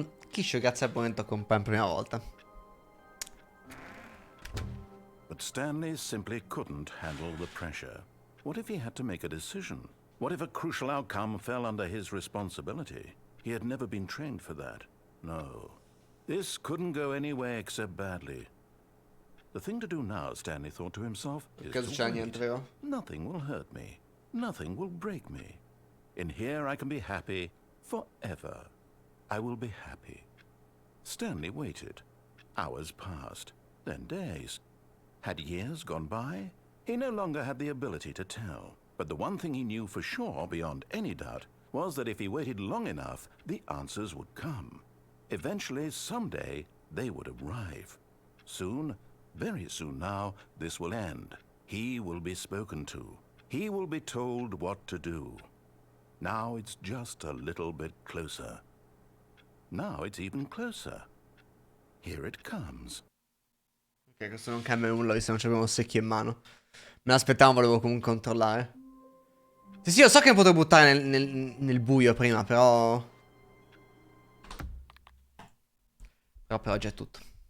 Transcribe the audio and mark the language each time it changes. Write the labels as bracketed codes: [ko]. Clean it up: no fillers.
[it] Chi grazie al momento con per prima volta. [en] But Stanley simply couldn't handle the pressure. What if he had to make a decision? What if a crucial outcome fell under his responsibility? He had never been trained for that. No. This couldn't go any way except badly. The thing to do now, Stanley thought to himself, is to wait. Nothing will hurt me. Nothing will break me. In here I can be happy forever. I will be happy. Stanley waited. Hours passed, then days. Had years gone by? He no longer had the ability to tell. But the one thing he knew for sure, beyond any doubt, was that if he waited long enough, the answers would come. Eventually, someday, they would arrive. Soon, very soon now, this will end. He will be spoken to. He will be told what to do. Now it's just a little bit closer. Now it's even closer. Here it comes. [it] Ok, questo non cambia nulla, visto che non abbiamo un secchio in mano. Me l'aspettavo, volevo comunque controllare. Sì, lo so che mi potevo buttare nel buio prima, però... Però per oggi è tutto.